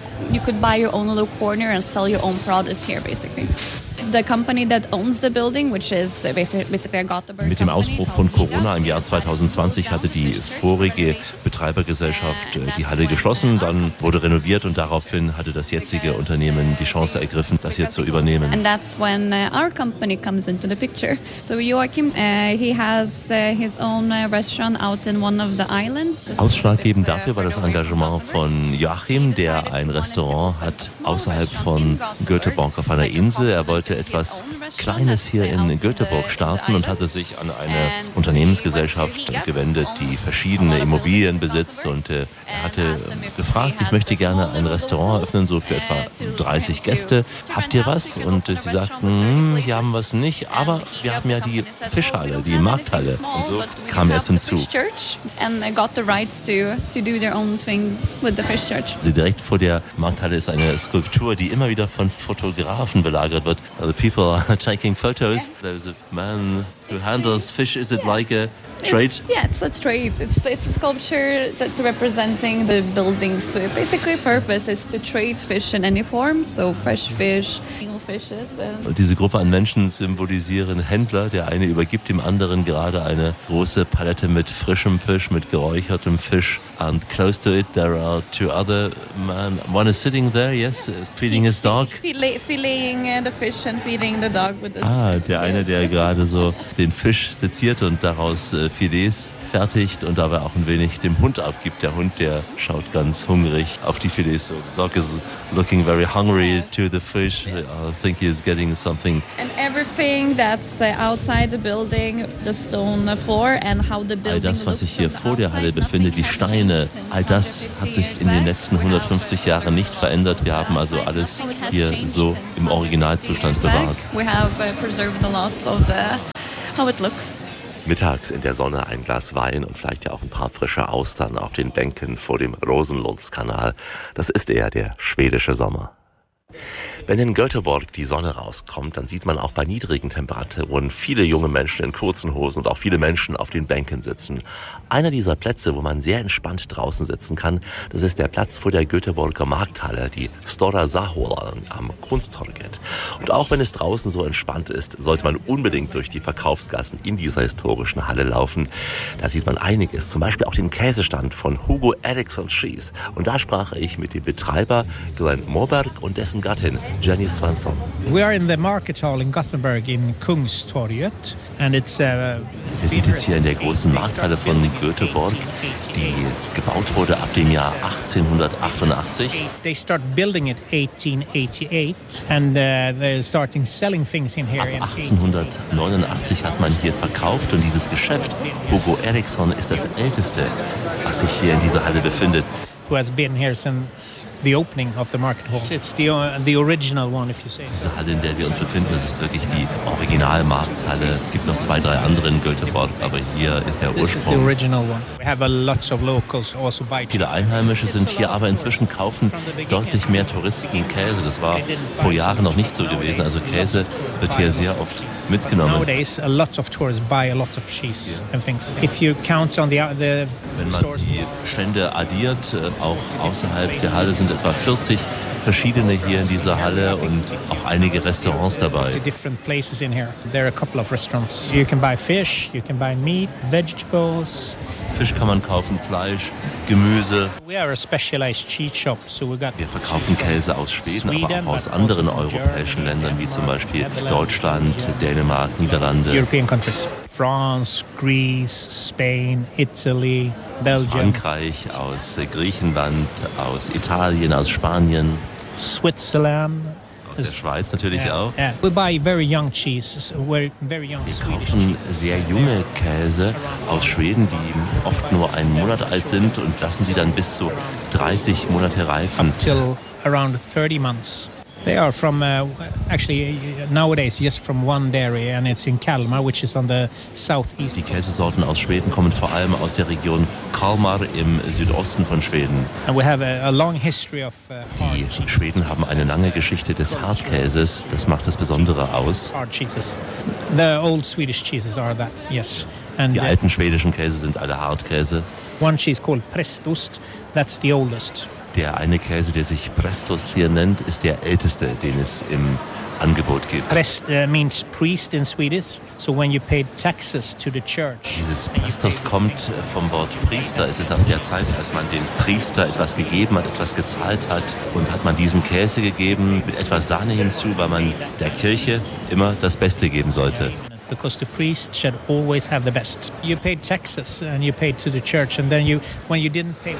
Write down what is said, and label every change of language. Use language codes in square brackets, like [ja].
[en] You could buy your own little corner and sell your own products here, basically. The company that owns the building, which is basically a Gothenburg company. [de] Mit dem Ausbruch von Corona im Jahr 2020 hatte die vorige Betreibergesellschaft die Halle geschlossen, dann wurde renoviert und daraufhin hatte das jetzige Unternehmen die Chance ergriffen, das hier zu übernehmen. [en] And that's when our company comes into the picture. So Joachim, he has his own restaurant out in one of the islands. [de] Ausschlaggebend dafür war das Engagement von Joachim, der ein Restaurant hat außerhalb von Göteborg auf einer Insel. Er wollte etwas Kleines hier in Göteborg starten und hatte sich an eine Unternehmensgesellschaft gewendet, die verschiedene Immobilien besitzt. Und er hatte gefragt, ich möchte gerne ein Restaurant eröffnen, so für etwa 30 Gäste. Habt ihr was? Und sie sagten, hier haben wir es nicht, aber wir haben ja die Fischhalle, die Markthalle. Und so kam er zum Zug. Also direkt vor der Markthalle ist eine Skulptur, die immer wieder von Fotografen belagert wird. [en] The people are taking photos. Yeah. There's a man who handles fish. Is it like a trade? It's a trade. It's a sculpture that representing the buildings. So basically, purpose is to trade fish in any form. So fresh fish, meal fishes. [de] Und diese Gruppe an Menschen symbolisieren Händler. Der eine übergibt dem anderen gerade eine große Palette mit frischem Fisch, mit geräuchertem Fisch. [en] And close to it, there are two other men. One is sitting there, yes, feeding his dog. Filleting the fish and feeding the dog with this. [de] Ah, der eine, der gerade so den Fisch seziert und daraus Filets fertigt und dabei auch ein wenig dem Hund abgibt. Der Hund, der schaut ganz hungrig auf die Filets. [en] So the dog is looking very hungry to the fish. I think he is getting something. And everything that's outside the building, the stone floor and how the building. [de] All das, was sich hier vor der Halle befindet, die Steine, all das hat sich in den letzten 150 Jahren nicht verändert. Wir haben also alles hier so im Originalzustand bewahrt. [en] We have preserved a lot of the how it looks. [de] Mittags in der Sonne ein Glas Wein und vielleicht ja auch ein paar frische Austern auf den Bänken vor dem Rosenlundskanal. Das ist eher der schwedische Sommer. Wenn in Göteborg die Sonne rauskommt, dann sieht man auch bei niedrigen Temperaturen viele junge Menschen in kurzen Hosen und auch viele Menschen auf den Bänken sitzen. Einer dieser Plätze, wo man sehr entspannt draußen sitzen kann, das ist der Platz vor der Göteborger Markthalle, die Stora Zahola am Kunsttorget. Und auch wenn es draußen so entspannt ist, sollte man unbedingt durch die Verkaufsgassen in dieser historischen Halle laufen. Da sieht man einiges, zum Beispiel auch den Käsestand von Hugo Eriksson Cheese. Und da sprach ich mit dem Betreiber Glenn Moberg und dessen Gattin, Jenny Svensson. [en] We are in the market hall in Gothenburg in Kungstorget and it's [de] Wir sind jetzt hier in der großen Markthalle von Göteborg, die gebaut wurde ab dem Jahr 1888. [en] They start building it 1888 and they're starting selling things in here. [de] Ab 1889 hat man hier verkauft und dieses Geschäft Hugo Eriksson ist das älteste, was sich hier in dieser Halle befindet. [en] Who has been here since the opening of the market hall. It's the original one, if you say. [de] Diese Halle, in der wir uns befinden, das ist wirklich die Originalmarkthalle. Es gibt noch zwei, drei andere in Göteborg, aber hier ist der Ursprung. [en] This is the original one. We have a lots of locals also buy. [de] Viele Einheimische sind hier, aber inzwischen kaufen deutlich mehr Touristen Käse. Das war vor Jahren noch nicht so gewesen. Also Käse wird hier sehr oft mitgenommen. [en] Nowadays, a lots of tourists buy a lot of cheese and things. If you count on the [de] Wenn man die Stände addiert, auch außerhalb der Halle sind etwa 40 verschiedene hier in dieser Halle und auch einige Restaurants dabei. [en] Different places in here. There are a couple of restaurants. You can buy fish, you can buy meat, vegetables. [de] Fisch kann man kaufen, Fleisch, Gemüse. [en] We are a specialized cheese shop, so we got. [de] Wir verkaufen Käse aus Schweden, aber auch aus anderen europäischen Ländern wie zum Beispiel Deutschland, Dänemark, Niederlande. [en] European countries. France, Greece, Spain, Italy, Belgium. [de] Aus Frankreich, aus Griechenland, aus Italien, aus Spanien. [en] Switzerland. [de] Aus der Schweiz natürlich auch. [en] Yeah. We buy very young cheese. We're very young [de] Wir kaufen sehr junge Käse aus Schweden, die oft nur einen Monat alt sind und lassen sie dann bis zu 30 Monate reifen. [en] Until around 30 months. They are from actually nowadays just from one dairy and it's in Kalmar which is on the southeast. [de] Die Käsesorten aus Schweden kommen vor allem aus der Region Kalmar im Südosten von Schweden. [en] And we have a long history of [de] Die Schweden haben eine lange Geschichte des Hartkäses, das macht das Besondere aus. [en] Hard cheeses. The old Swedish cheeses are that. Yes. And [de] die alten schwedischen Käse sind alle Hartkäse. [en] One cheese called Prestost, that's the oldest. [de] Der eine Käse, der sich Prestos hier nennt, ist der älteste, den es im Angebot gibt. [en] Prest means priest in Swedish. So when you paid taxes to the church. [de] Dieses Prestos kommt vom Wort Priester. Es ist aus der Zeit, als man dem Priester etwas gegeben hat, etwas gezahlt hat und hat man diesen Käse gegeben mit etwas Sahne hinzu, weil man der Kirche immer das Beste geben sollte. [en] Because the priest should always have the best. You paid taxes and you paid to the church and then you when you didn't pay